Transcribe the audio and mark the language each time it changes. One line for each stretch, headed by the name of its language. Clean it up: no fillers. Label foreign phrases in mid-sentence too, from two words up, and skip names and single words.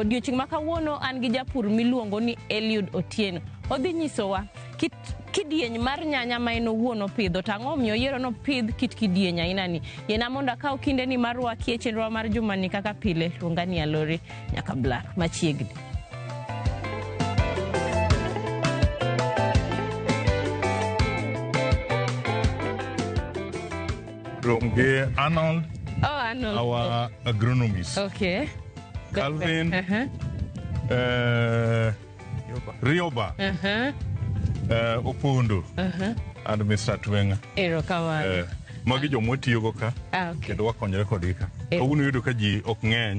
Luo (Kenya and Tanzania): Odiochieng' ma kawuono an gi japur miluongo ni Eliud Otieno. Odhi nyisowa kit kidieny mar nyanya ma en owuon opidho, tang'o miyo yiero no pidh kit kidieny aina ni. Yena mondo akaw kinde ni mar wakie chenro mar jumani kaka pile, luonga ni Alori nyaka Blar machiegni. Arnold. Oh, Arnold.
English: Our agronomist. Okay. Calvin. Rioba. Opondo. And Mr. Twenga.
Luo (Kenya and Tanzania): Ero kawa. Magi jomo tiyo go ka. Okay. Kendo wakonyore kodgi ka. Kawuono yudo ka ji ok ng'eny.